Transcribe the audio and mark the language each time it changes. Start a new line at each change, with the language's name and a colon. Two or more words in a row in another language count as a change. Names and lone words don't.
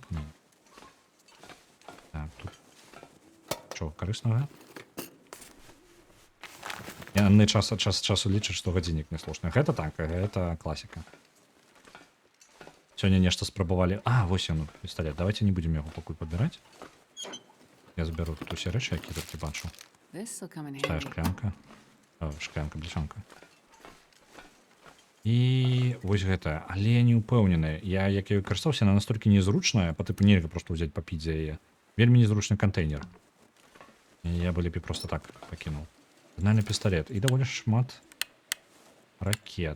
Belarusian: Не. Так, тут чо, карыснага? Яны час ад часу лічаць, што гадзіннік не слушны. Гэта так, гэта класіка. Сёння нешта спрабавалі. Вось ён, пісталет. Давайте не будзем яго пакуль падбіраць. Я збяру тут усе рэчы, які толькі бачу.
English: This'll come in
Belarusian: Тая
English: handy.
Belarusian: шклянка. Шклянка, бляшанка. І вось гэта. Але я не ўпэўнены. Я, як я карыстаўся, яна настолькі незручная, па тыпу нельга проста ўзяць папіць за яе. Вельмі незручны кантэйнер. Я бы лепей просто так пакінуў. Сігнальны пісталет. І даволі шмат ракет.